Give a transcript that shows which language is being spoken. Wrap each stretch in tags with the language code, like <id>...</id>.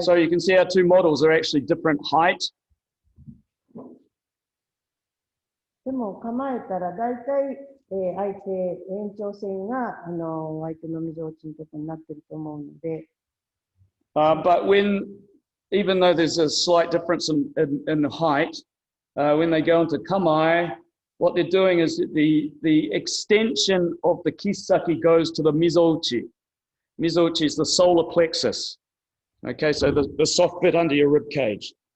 <en>So you can see our two models are actually different height.</en> <ja>でも構えたら大体、相手延長線が相手のみぞおちのところになってると思うので、</ja> <en>But even though there's a slight difference in height, when they go into kamai, what they're doing is the extension of the kisaki goes to the mizouchi. Mizouchi is the solar plexus. Okay, so the soft bit under your rib cage.</en>